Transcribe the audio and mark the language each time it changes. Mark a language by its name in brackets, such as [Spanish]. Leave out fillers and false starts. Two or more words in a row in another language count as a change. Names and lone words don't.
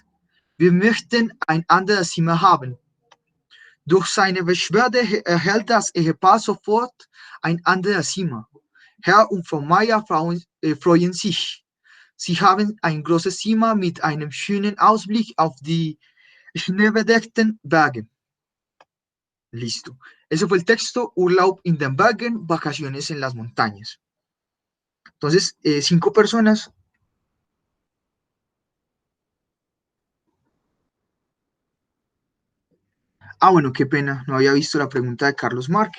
[German] Wir möchten ein anderes Zimmer haben. Durch seine Beschwerde erhält das Ehepaar sofort ein anderes Zimmer. Herr und Frau Meier freuen sich. Sie haben ein großes Zimmer mit einem schönen Ausblick auf die schneebedeckten Berge. [Spanish] Listo. Ese fue el texto, [German] Urlaub in den Bergen, [Spanish] vacaciones en las montañas. Entonces, 5 personas. Ah, bueno, qué pena, no había visto la pregunta de Carlos Marque.